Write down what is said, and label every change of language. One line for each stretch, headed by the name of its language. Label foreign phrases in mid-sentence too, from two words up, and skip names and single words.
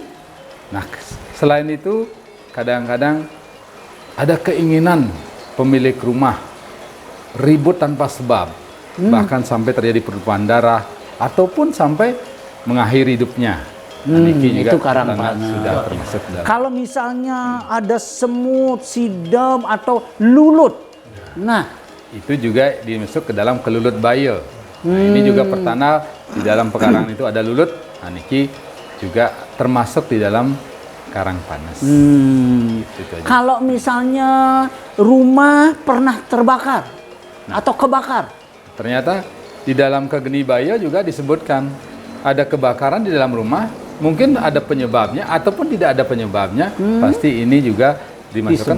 Indonesian: Nah, selain itu kadang-kadang ada keinginan pemilik rumah ribut tanpa sebab, bahkan sampai terjadi pertumpahan darah, ataupun sampai mengakhiri hidupnya. Niki juga itu karang tanah panas. sudah termasuk dalam. Kalau misalnya ada semut, sidam atau lulut, nah Itu juga dimasuk ke dalam kelulut bayo. Nah, ini juga pertanda di dalam pekarangan itu ada lulut. Nah, niki juga termasuk di dalam karang panas. Itu aja. kalau misalnya rumah pernah terbakar atau kebakar, Ternyata di dalam kegeni bayo juga disebutkan ada kebakaran di dalam rumah, mungkin ada penyebabnya ataupun tidak ada penyebabnya, pasti ini juga dimasukkan ke